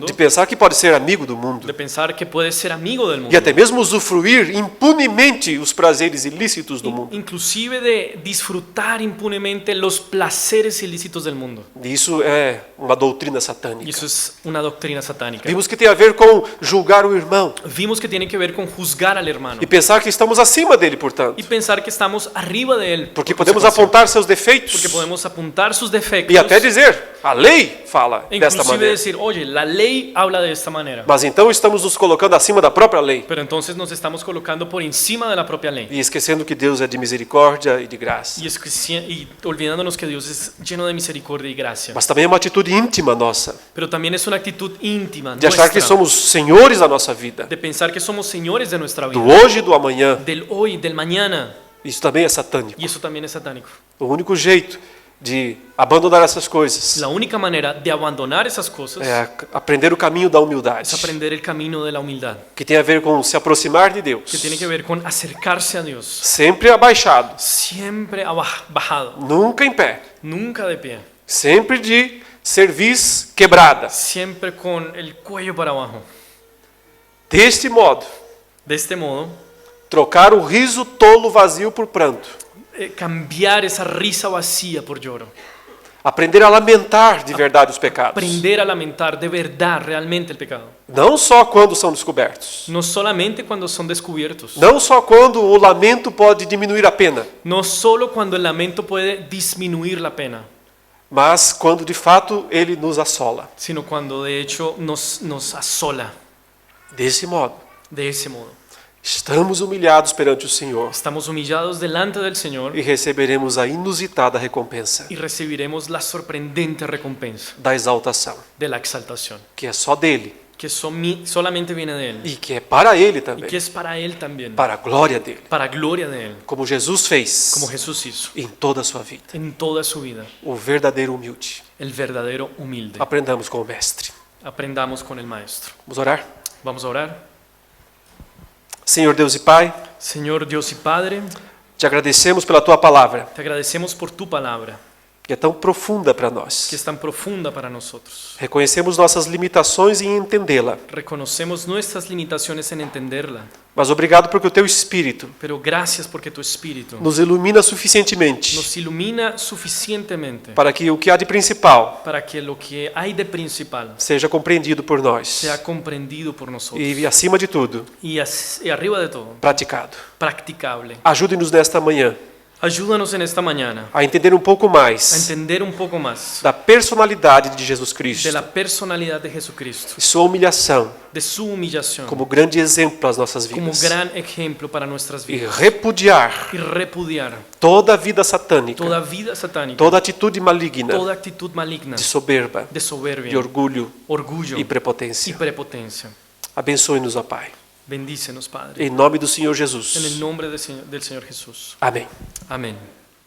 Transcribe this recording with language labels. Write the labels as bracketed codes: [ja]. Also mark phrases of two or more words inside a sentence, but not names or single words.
[pt] de pensar que pode ser amigo do mundo [es] de pensar que puedes ser amigo del [pt] e [es] mundo, [pt] até mesmo usufruir impunemente os prazeres ilícitos do mundo. [es] inclusive de disfrutar impunemente los placeres ilícitos del mundo. [pt] E isso é uma doutrina [es] Y [pt] satânica. [es] eso es una doctrina satánica. [pt] Vimos que tem a ver com julgar o irmão [es] Vimos que tiene que ver con juzgar al hermano [pt] e pensar que estamos acima dele, portanto, [es] y pensar que estamos arriba de él, [pt] porque [es] por [pt] podemos [es] consecuencia. [pt] apontar seus defeitos [es] Porque podemos apuntar sus defectos [pt] e até dizer, a lei fala e desta [es] inclusive [pt] maneira. [es] decir, oye, la ley habla de esta manera. [pt] Mas então estamos nos colocando acima da própria lei [es] Pero entonces nos estamos colocando por encima de la propia ley. [pt] e esquecendo que Deus é de misericórdia e de graça. [es] Y olvidándonos que Dios es lleno de misericordia y gracia. [pt] Mas também é uma atitude íntima nossa, [es] Pero también es una actitud íntima [pt] de achar que [es] nuestra, [pt] somos senhores da nossa vida, [es] de pensar que somos señores de nuestra [pt] do [es] vida, [pt] hoje e do amanhã. [es] del hoy, del mañana. [pt] Isso também é satânico. [es] Y eso también es satánico. [pt] O único jeito de abandonar essas coisas [es] La única manera de abandonar esas cosas [pt] é aprender o caminho da humildade, [es] es aprender el camino de la humildad, [pt] que tem a ver com se aproximar de Deus, [es] que tiene que ver con acercarse a Dios, [pt] sempre abaixado, [es] siempre bajado, [pt] nunca em pé, [es] nunca de pie, [pt] sempre de cerviz quebrada. [es] siempre con el cuello para abajo. [pt] Deste modo, [es] De este modo, [pt] trocar o riso tolo vazio por pranto, [es] cambiar esa risa vacía por lloro, [pt] aprender a lamentar de verdade os pecados, [es] aprender a lamentar de verdad realmente el pecado, [pt] não só quando são descobertos, [es] no solamente cuando son descubiertos, [pt] não só quando o lamento pode diminuir a pena, [es] no solo cuando el lamento puede disminuir la pena, [pt] mas quando de fato ele nos assola. [es] sino cuando de hecho nos asola. [pt] Desse modo, [es] De ese modo, [pt] estamos humilhados perante o Senhor [es] estamos humillados delante del Señor [pt] e receberemos a inusitada recompensa [es] y recibiremos la sorprendente recompensa [pt] da exaltação, [es] de la exaltación, [pt] que é só dele [es] que solamente viene de Él [pt] e que é para ele [es] y [pt] também, [es] que es para Él también, [pt] para a glória dele, [es] para gloria de Él, [pt] como Jesus fez [es] como Jesús hizo [pt] em toda a sua vida. [es] en toda su vida, [pt] O verdadeiro humilde. [es] el verdadero humilde. [pt] Aprendamos com o Mestre. [es] Aprendamos con el Maestro. [pt] Vamos orar? [es] Vamos a orar. [pt] Senhor Deus e Pai, [es] Señor Dios y Padre, [pt] te agradecemos pela tua palavra, [es] te agradecemos por tu palabra, [pt] que é tão profunda para [es] que [pt] nós. [es] es tan profunda para nosotros. [pt] Reconhecemos nossas limitações em entendê-la, [es] Reconocemos nuestras limitaciones en entenderla, [pt] mas obrigado porque o Teu Espírito [es] pero gracias porque tu Espíritu [pt] nos ilumina suficientemente [es] nos ilumina suficientemente [pt] para que o que há de principal [es] para que lo que hay de principal [pt] seja compreendido por nós [es] sea comprendido por nosotros [pt] e, acima de tudo, [es] y arriba de todo, [pt] praticado. [es] practicable. [pt] Ajude-nos nesta manhã [es] Ayúdanos en esta mañana [pt] a entender um pouco [es] a [pt] mais [es] entender un poco más [pt] da personalidade de Jesus Cristo [es] de la personalidad de Jesucristo, [pt] e sua humilhação [es] de su humillación [pt] como grande exemplo para as nossas [es] como [pt] vidas [es] gran ejemplo para nuestras [pt] e [es] vidas [pt] repudiar [es] y repudiar [pt] toda a vida satânica, [es] toda vida satánica, [pt] toda atitude maligna [es] toda actitud maligna [pt] de soberba, [es] de soberbia, [pt] de orgulho [es] orgullo [pt] e [es] y [pt] prepotência. [es] prepotencia. [pt] Abençoe-nos, ó Pai. [es] Bendícenos, Padre, [pt] Em nome do Senhor [es] en el [pt] Jesus. [es] nombre del Señor Jesús. [pt] Amém. [es] Amén.